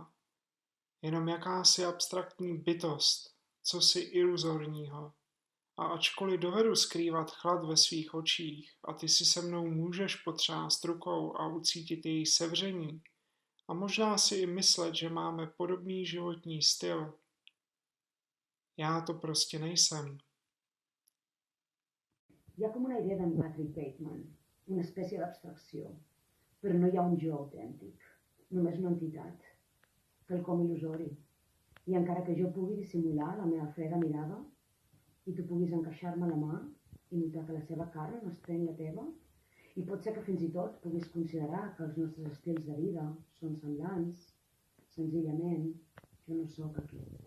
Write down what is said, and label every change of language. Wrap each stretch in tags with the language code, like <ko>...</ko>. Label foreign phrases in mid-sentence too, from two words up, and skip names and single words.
<cs>Jenom jakási abstraktní bytost, cosi iluzorního. A ačkoliv dovedu skrývat chlad ve svých očích a ty si se mnou můžeš potřást rukou a ucítit její sevření a možná si i myslet, že máme podobný životní styl, já to prostě nejsem.</cs> <ca>Hi ha com una idea d'en Patrick Bateman, una espècie d'abstracció, però no hi ha un jo autèntic, només una entitat, quelcom il·lusori. I encara que jo pugui dissimular la meva freda mirada i tu puguis encaixar-me la mà i notar que la seva carn estreny la teva, i pot ser que fins i tot puguis considerar que els nostres estils de vida són semblants, senzillament jo no sóc aquí.</ca>